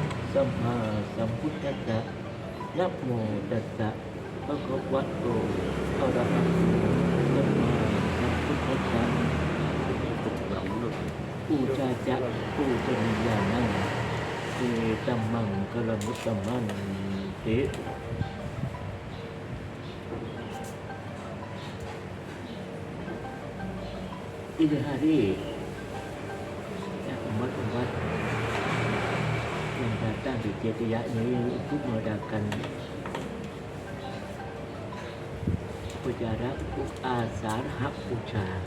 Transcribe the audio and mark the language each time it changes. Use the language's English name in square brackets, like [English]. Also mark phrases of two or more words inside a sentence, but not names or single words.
[Pali] สัมมาสัมพุทธัสสะนะโมตัสสะภะคะวะโตอะระหะโตสัมมาสัมพุทธัสสะ ปูชาจะปูชนียานังเอตัมมังกะละมุตตมังเต [Indonesian] ini hari ya umat-umat yang datang di Jatiya ini untuk mengadakan upacara untuk Asarha Puja.